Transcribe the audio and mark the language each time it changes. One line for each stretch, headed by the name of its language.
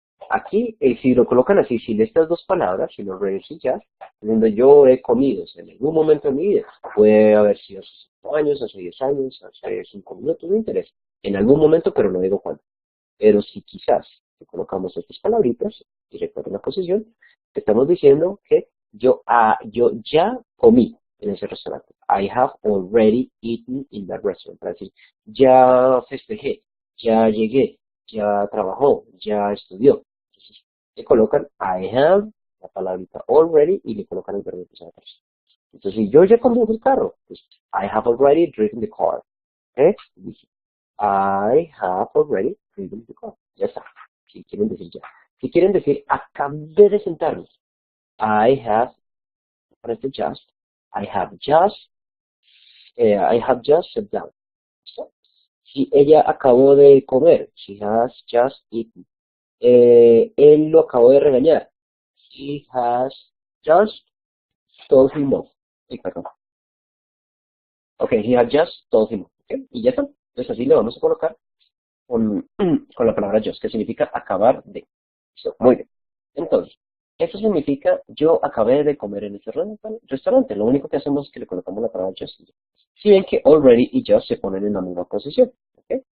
Spanish: Aquí, si lo colocan así, sin estas dos palabras, sin already y ya, diciendo yo he comido, o sea, en algún momento de mi vida, puede haber sido hace 5 años, hace 10 años, hace 5 minutos, no interesa. En algún momento, pero no digo cuándo. Pero si quizás si colocamos estas palabritas y recuerden la posición, estamos diciendo que yo ya comí en ese restaurante.
English: I have already eaten in that restaurant.
Spanish: Para decir, ya festejé, ya llegué, ya trabajó, ya estudió. Entonces, le colocan I have, la palabrita already, y le colocan el verbo que se atrás. Entonces, si yo ya conduje el carro, pues
English: I have already driven the car.
Spanish: ¿Eh?
English: I have already driven the car.
Spanish: Ya está. Si quieren decir ya. Si quieren decir acabé de sentarme.
English: I have,
Spanish: para este
English: just, I have just sat down. ¿Listo?
Spanish: Si ella acabó de comer,
English: she has just eaten.
Spanish: Él lo acabó de regañar.
English: He has just told him off. Perdón. Ok, he has just told him off.
Spanish: Okay, y ya está. Entonces así le vamos a colocar con, con la palabra just, que significa acabar de. ¿Listo? Muy bien. Entonces, eso significa yo acabé de comer en este restaurante. Lo único que hacemos es que le colocamos la palabra just. Si ven que already y just se ponen en la misma posición. ¿Ok?